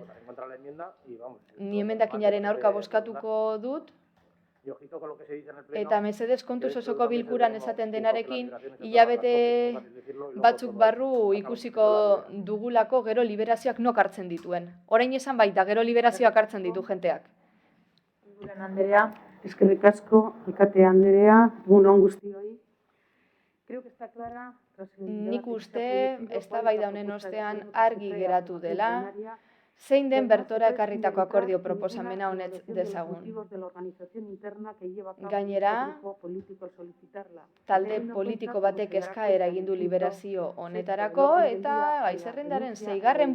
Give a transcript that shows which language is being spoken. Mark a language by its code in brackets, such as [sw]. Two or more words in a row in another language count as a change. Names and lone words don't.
[eu] Ni emendakinaren aurka bozkatuko dut, eta mesedez kontuz osoko bilkuran esaten denarekin, hilabete batzuk barru ikusiko dugulako gero liberazioak nok hartzen dituen. Orain esan baita, gero liberazioak hartzen ditu jenteak. Andrea, eskerrik asko, alkate Andrea, egun on guztioi. [es] Creo que está clara. [eu] Nik uste, eztabaida honen ostean argi geratu dela, zein den bertora ekarritako akordio proposamena honetz dezagun. Gainera, talde politiko batek eskaera egin du liberazio honetarako eta gai-zerrendaren 6.